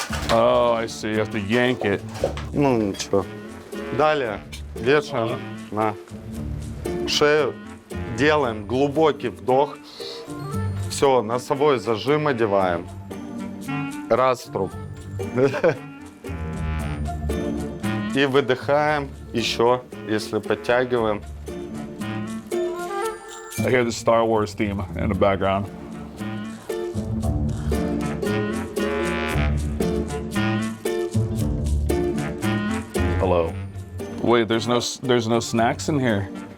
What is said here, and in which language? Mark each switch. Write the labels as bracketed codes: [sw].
[en] Oh, I see. You have to yank it. [ru] Ну, ничего. Далее вешаем на шею, делаем глубокий вдох. Все, носовой зажим одеваем. Раструб. И выдыхаем еще, если подтягиваем. [en] I hear the Star Wars theme in the background. Hello. Wait, there's no snacks in here.